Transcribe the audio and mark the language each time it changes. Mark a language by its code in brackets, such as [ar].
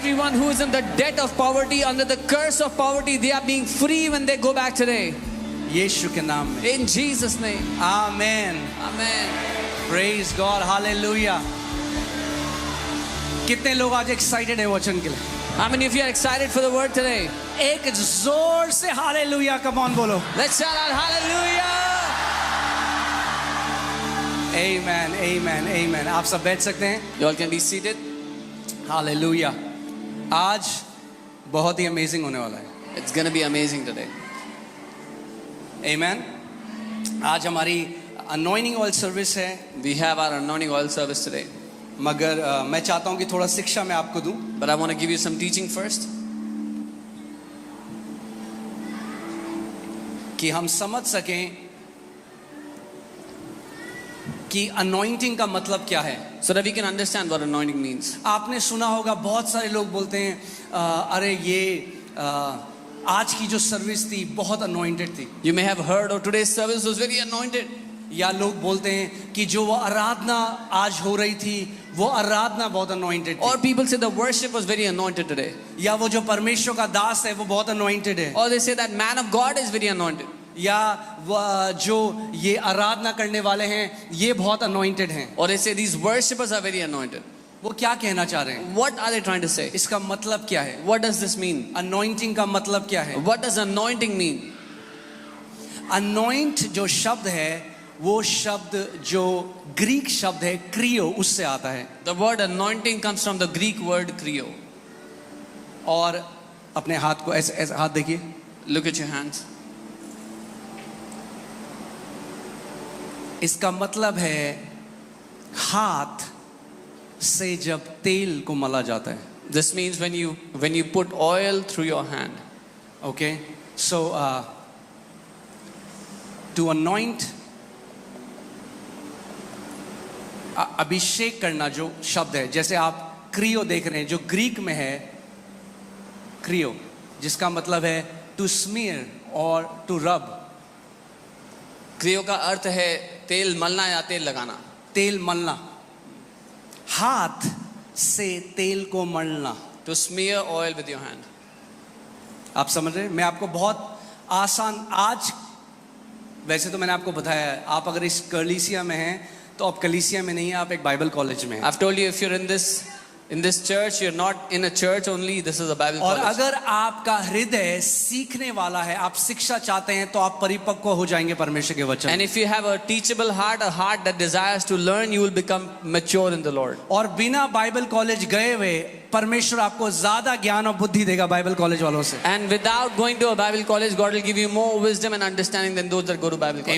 [en] Everyone who is in the debt of poverty, under the curse of poverty, they are being free when they go back today. [hi] यीशु के नाम में। [en] In Jesus' name. [hi] Amen. [en] Amen. Praise God, hallelujah। [hi] कितने लोग आज excited है वचन के लिए? [en] How many of you are excited for the word today? [hi] एक जोर से हालेलुया [en] come on [hi] बोलो। [en] Let's shout out hallelujah. Amen, amen, amen। [hi] आप सब बैठ सकते हैं। [en] You all can be seated. [hi] Hallelujah. आज बहुत ही अमेजिंग होने वाला है। [en] It's going to be amazing today. Amen। [hi] आज हमारी अनॉइंटिंग ऑयल सर्विस है, [en] We have our anointing oil service today. [hi] मगर मैं चाहता हूं कि थोड़ा शिक्षा मैं आपको दूं। [en] But I want to give you some teaching first. [hi] कि हम समझ सकें कि अनॉइंटिंग का मतलब क्या है। [en] so that we can understand what anointing means. [hi] आपने सुना होगा बहुत सारे लोग बोलते हैं अरे ये आज की जो सर्विस थी बहुत अनॉइंटेड थी, [en] You may have heard, oh, today's service was very anointed. [hi] या लोग बोलते हैं कि जो वो आराधना आज हो रही थी वो आराधना बहुत अनॉइंटेड [en] Or [hi] थी, [en] people say the worship was very anointed today. [hi] या वो जो परमेश्वर का दास है वो बहुत अनॉइंटेड है, [en] Or they say that man of God is very anointed. [hi] या जो ये आराधना करने वाले हैं ये बहुत अनॉइंटेड हैं. [en] Or they say these worshippers are very anointed. [hi] वो क्या कहना चाह रहे हैं? [en] What are they trying to say? [hi] इसका मतलब क्या है? [en] What does this mean? [hi] Anointing का मतलब क्या है? [en] What does anointing mean? [hi] Anoint जो शब्द है वो शब्द जो ग्रीक शब्द है क्रियो, उससे आता है. [en] The word anointing comes from the Greek word krio. [hi] और अपने हाथ को ऐसे ऐसे हाथ देखिए, [en] Look at your hands. [hi] इसका मतलब है हाथ से जब तेल को मला जाता है. [en] This means when you put oil through your hand. Okay, so to anoint, [hi] अभिषेक करना जो शब्द है, जैसे आप क्रियो देख रहे हैं जो ग्रीक में है क्रियो, जिसका मतलब है टू स्मीयर और टू रब. क्रियो का अर्थ है तेल मलना या तेल लगाना. तेल मलना, हाथ से तेल को मलना. [en] To smear oil with your hand. [hi] आप समझ रहे हैं? मैं आपको बहुत आसान, आज वैसे तो मैंने आपको बताया है, आप अगर इस कलीसिया में हैं तो आप कलीसिया में नहीं है, आप एक बाइबल कॉलेज में हैं. [en] I've told you, if you're in this church, you're not in a church only. This is a Bible [hi] और [en] college. [hi] अगर आपका हृदय सीखने वाला है, आप शिक्षा चाहते हैं, तो आप परिपक्व हो जाएंगे परमेश्वर के वचन. [en] And if you have a teachable heart, a heart that desires to learn, you will become mature in the Lord. [hi] और बिना बाइबल कॉलेज गए हुए परमेश्वर आपको ज्यादा ज्ञान और बुद्धि देगा बाइबल कॉलेज वालों से. [en] And without going to a Bible college, God will give you more wisdom and understanding than those that go to Bible college.